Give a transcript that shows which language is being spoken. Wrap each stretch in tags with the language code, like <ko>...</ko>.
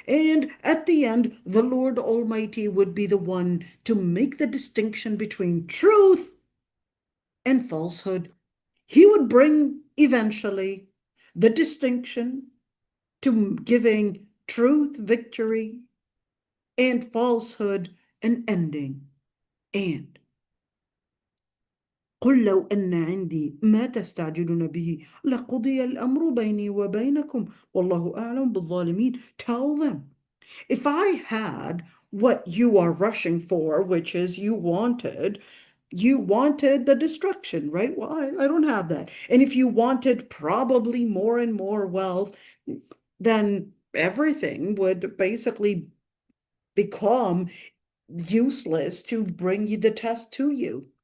<en>And at the end, the Lord Almighty would be the one to make the distinction between truth and falsehood. He would bring eventually the distinction to giving truth victory and falsehood an ending. And</en> <ar>قل لو أن عندي ما تستعجلون به لقضي الأمر بيني وبينكم والله أعلم بالظالمين.</ar> <en>Tell them, if I had what you are rushing for, which is you wanted the destruction, right? Well, I don't have that. And if you wanted probably more and more wealth, then everything would basically become useless to bring you the test to you.</en>